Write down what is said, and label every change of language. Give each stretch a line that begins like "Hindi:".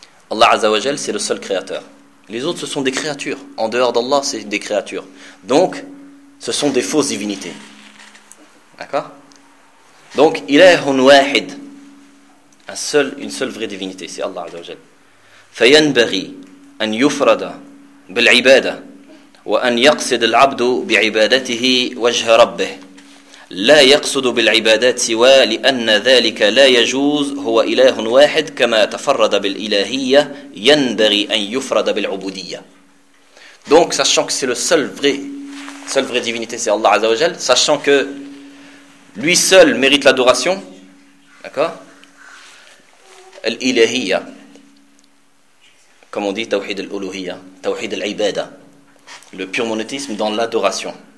French: Allah Azza wa Jal, c'est le seul créateur. Les autres, ce sont des créatures. En dehors d'Allah, c'est des créatures. Donc, ce sont des fausses divinités. D'accord? Donc, ilahun wahid, une seule vraie divinité, c'est Allah Azza wa Jal.
Arabic: Fayanbari an yufrada bil ibada. وأن يقصد العبد بعبادته وجه ربه لا يقصد بالعبادات سوى لأن ذلك لا يجوز هو إله واحد كما تفرد بالإلهية ينبغي أن يفرد بالعبودية.
French: Donc sachant que c'est le seul vrai divinité, c'est Allah Azza wa Jal, sachant que lui seul mérite l'adoration, d'accord, الإلهية, comme on dit توحيد الألوهية, توحيد العبادة, le pur monothéisme dans l'adoration.